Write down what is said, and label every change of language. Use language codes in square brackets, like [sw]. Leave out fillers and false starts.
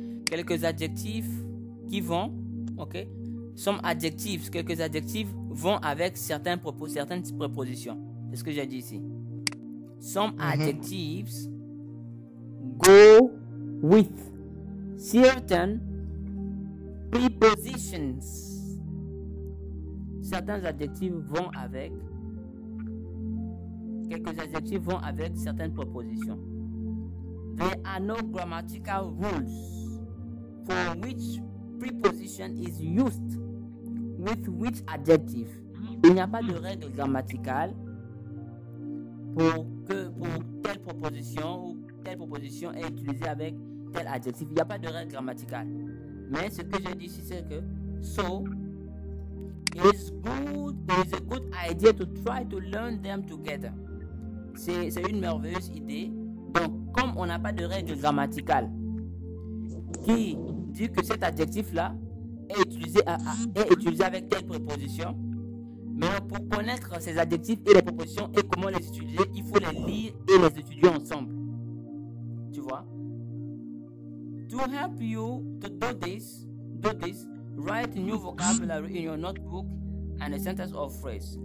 [fr] Quelques adjectifs qui vont, ok? Some adjectives, quelques adjectifs vont avec certaines prépositions. C'est ce que j'ai dit ici. [en] Some adjectives go with certain prepositions. [fr] Certains adjectifs vont avec. Quelques adjectifs vont avec certaines propositions. [en] There are no grammatical rules for which preposition is used with which adjective. [fr] Il n'y a pas de règle grammaticale pour telle proposition ou telle proposition est utilisée avec tel adjectif. Il n'y a pas de règle grammaticale. [en] Mais ce que j'ai dit ici, c'est que so it is a good idea to try to learn them together. [fr] C'est une merveilleuse idée. Donc, comme on n'a pas de règle grammaticale qui dit que cet adjectif-là est utilisé avec telle préposition, mais pour connaître ces adjectifs et les prépositions et comment les utiliser, il faut les lire et les étudier ensemble. Tu vois? [en] To help you to do this, write new vocabulary in your notebook and a sentence or phrase.